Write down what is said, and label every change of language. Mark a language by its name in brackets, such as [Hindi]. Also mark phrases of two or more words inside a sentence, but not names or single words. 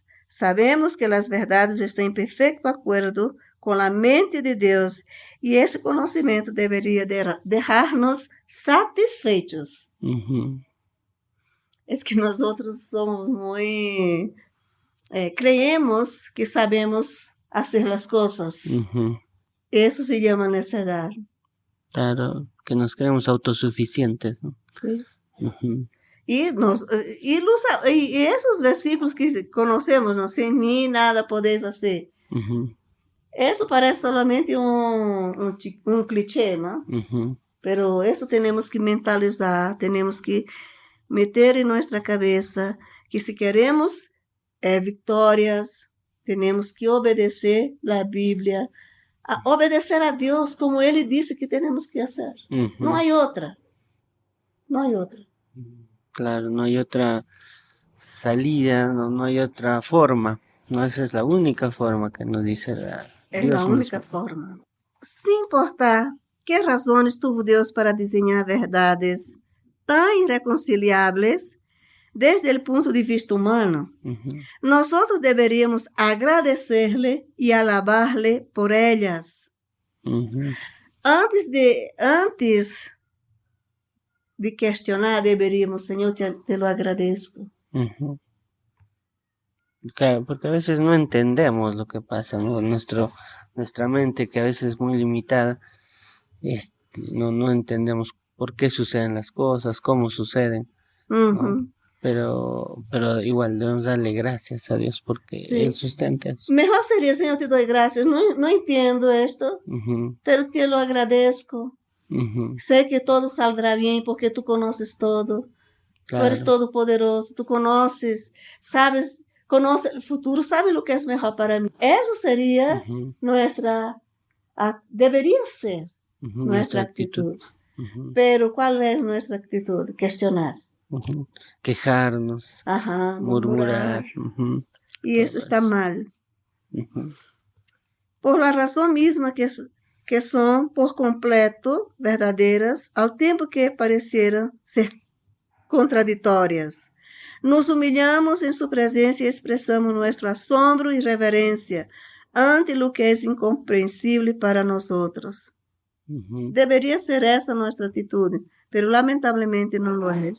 [Portuguese] Sabemos que as verdades estão em perfeito acordo com a mente de Deus e esse conhecimento deveria deixar-nos satisfeitos. Ujú. É que nós outros somos muito... [Spanish] creemos que sabemos [Portuguese] fazer as coisas. Ujú. Isso se chama necessidade. [Spanish] Claro, que nos creemos autosuficientes, ¿no? Sí. Ujú. [Portuguese] E esses versículos que conhecemos, não sem mim nada podeis fazer. Ujú. Isso parece solamente um clichê, não? Ujú. Pero isso temos que mentalizar, temos que meter em nossa cabeça que se queremos vitórias, temos que obedecer a Bíblia, obedecer a Deus como Ele disse que temos que fazer. Ujú. Não há outra. Não há outra. [Spanish] Claro, no hay otra salida, no hay otra forma. No, esa es la única forma que nos dice [Portuguese] É [Spanish] Dios [Portuguese] a única [Spanish] mismo. [Portuguese] forma. Sem importar que razões tuvo Deus para desenhar verdades tão irreconciliáveis desde o ponto de vista humano, Ujú. nós deveríamos agradecer-lhe e alabar-lhe por elas. Ujú. Antes de questionar, deveríamos, Senhor, [Spanish] te lo agradezco. Ujú. Claro, porque a veces no entendemos lo que pasa, ¿no? Nuestra mente, que a veces es muy limitada, no entendemos por qué suceden las cosas, cómo suceden, ¿no? Uhum. Pero igual debemos darle gracias a Dios porque Sí. Él sustenta eso. [Portuguese] Mejor seria, Senhor, te dou graças. Não entendo esto, Ujú. [Spanish] pero te lo agradezco. Sé que todo saldrá bien porque tú conoces todo. Claro. Tú eres todopoderoso, tú conoces el futuro, sabes lo que es mejor para mí. Eso sería debería ser nuestra actitud. Pero ¿cuál es nuestra actitud? Cuestionar. Quejarnos, murmurar. Y eso está mal. Por la razón misma que son por completo [Portuguese] verdadeiras, ao tempo que [Spanish] parecieran ser contraditórias. [Portuguese] Nos humilhamos em sua presença e expressamos nosso assombro e reverência [Spanish] ante lo que [Portuguese] é incompreensível para nós outros. Deveria ser essa nossa atitude, pero lamentavelmente não lo é.